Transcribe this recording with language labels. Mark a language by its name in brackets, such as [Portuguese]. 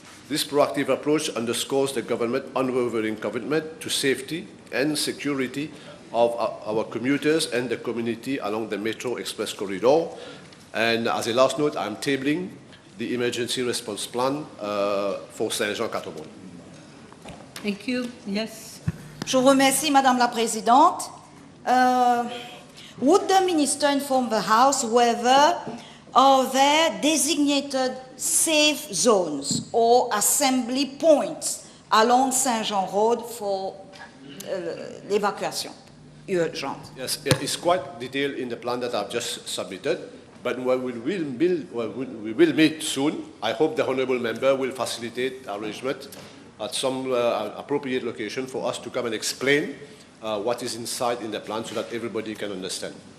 [English] This proactive approach underscores the government's unwavering commitment to safety and security of our commuters and the community along the Metro Express corridor. And as a last note, I'm tabling the emergency response plan for Saint-Jean-Quatre-Bonnes. Thank you. Yes. [French] Je vous remercie, Madame la Présidente. [English] Would the Minister inform the House whether are there designated safe zones or assembly points along Saint-Jean Road for [French] l'évacuation urgente? [English] Yes, it's quite detailed in the plan that I've just submitted, but when we will meet soon, I hope the Honourable Member will facilitate arrangement at some appropriate location for us to come and explain what is inside in the plan so that everybody can understand.